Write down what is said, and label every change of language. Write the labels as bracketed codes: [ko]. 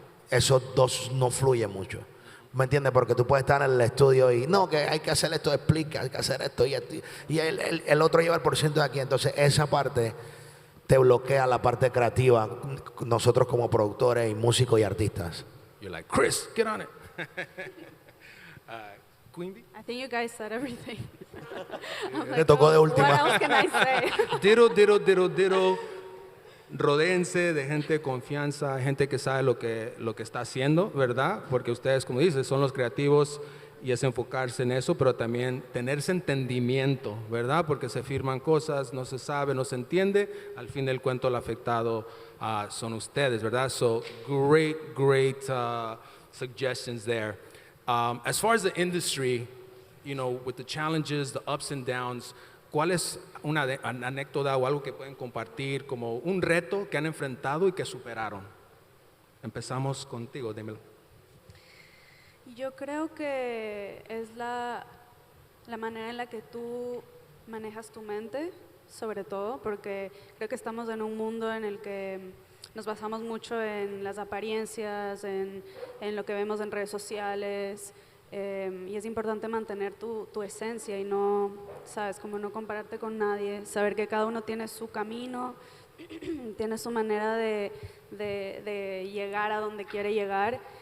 [es] esos dos no fluyen mucho. ¿Me entiendes? Porque tú puedes estar en el estudio y no, que hay que hacer esto, explica, hay que hacer esto y el otro lleva el porciento de aquí. Entonces esa parte te bloquea la parte creativa, nosotros como productores y músicos y artistas. [en] You're like, Chris, get on it. Queen Bee? I think you guys said everything. I'm [es] Te tocó de [en] What [es] última. [en] else can I say? Ditto. [es] Rodéense de gente de confianza, gente que sabe lo que está haciendo, ¿verdad? Porque ustedes, como dices, son los creativos y es enfocarse en eso, pero también tener ese entendimiento, ¿verdad? Porque se firman cosas, no se sabe, no se entiende, al fin del cuento el afectado son ustedes, ¿verdad? [en] So, great suggestions there. As far as the industry, you know, with the challenges, the ups and downs, [es] ¿cuál es una anécdota o algo que pueden compartir como un reto que han enfrentado y que superaron? Empezamos contigo, dímelo. Yo creo que es la manera en la que tú manejas tu mente, sobre todo, porque creo que estamos en un mundo en el que nos basamos mucho en las apariencias, en lo que vemos en redes sociales, y es importante mantener tu esencia y no, sabes, como no compararte con nadie, saber que cada uno tiene su camino, tiene su manera de llegar a donde quiere llegar.